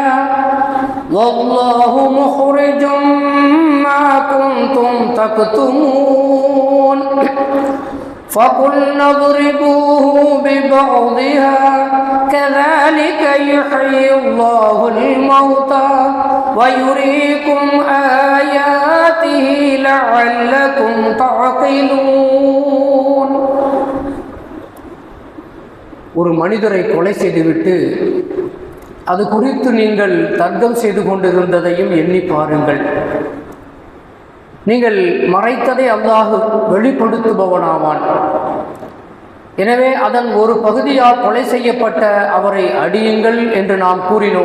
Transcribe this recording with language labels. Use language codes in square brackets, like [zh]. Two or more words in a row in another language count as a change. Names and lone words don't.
[ar] والله مخرج ما كنتم تكتمون فقلنا اضربوه ببعضها كذلك يحيي الله الموتى ويريكم آياته لعلكم تعقلون. [ta] ஒரு மனிதரை கொலை செய்துவிட்டு அது குறித்து நீங்கள் தர்க்கம் செய்து கொண்டிருந்ததையும் எண்ணி பாருங்கள். நீங்கள் மறைத்ததை அல்லாஹ் வெளிப்படுத்துபவனாவான். எனவே அதன் ஒரு பகுதியால் கொலை செய்யப்பட்ட அவரை அடியுங்கள் என்று நாம் கூறினோம்.